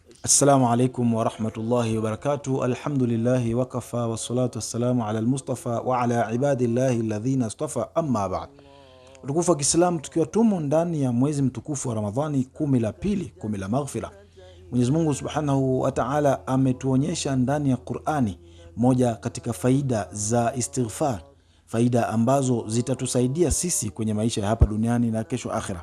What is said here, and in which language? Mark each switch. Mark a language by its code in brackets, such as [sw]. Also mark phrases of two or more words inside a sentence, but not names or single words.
[ar] السلام عليكم ورحمة الله وبركاته. الحمد لله وكفى والصلاة والسلام على المصطفى وعلى عباد الله الذين اصطفى أما بعد. [sw] Utukufu wa Kiislamu, tukiwa tumo ndani ya mwezi mtukufu wa Ramadhani, kumi la pili, kumi la maghfira. Mwenyezi Mungu [ar] سبحانه وتعالى [sw] ametuonyesha ndani ya Qur'ani moja katika faida za istighfar, faida ambazo zitatusaidia sisi kwenye maisha ya hapa duniani na kesho akhira.